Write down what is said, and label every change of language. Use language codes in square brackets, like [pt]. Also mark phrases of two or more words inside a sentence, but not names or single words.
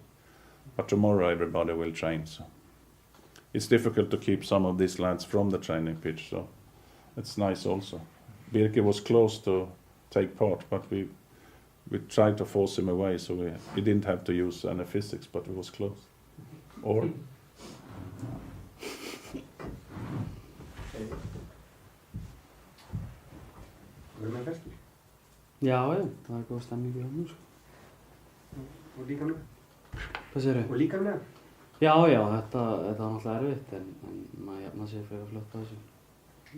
[en] But tomorrow everybody will train, so it's difficult to keep some of these lads from the training pitch, so it's nice also. Birke was close to take part, but we tried to force him away, so we didn't have to use any physics, but it was close. Or [is] Voru menn festir? Já, það er góð stemning í hann, sko. Og líkamlega? Hvað segirðu? Og líkamlega? Já, þetta var náttúrulega erfitt, en maður jafna sig frekar fljótt á þessu.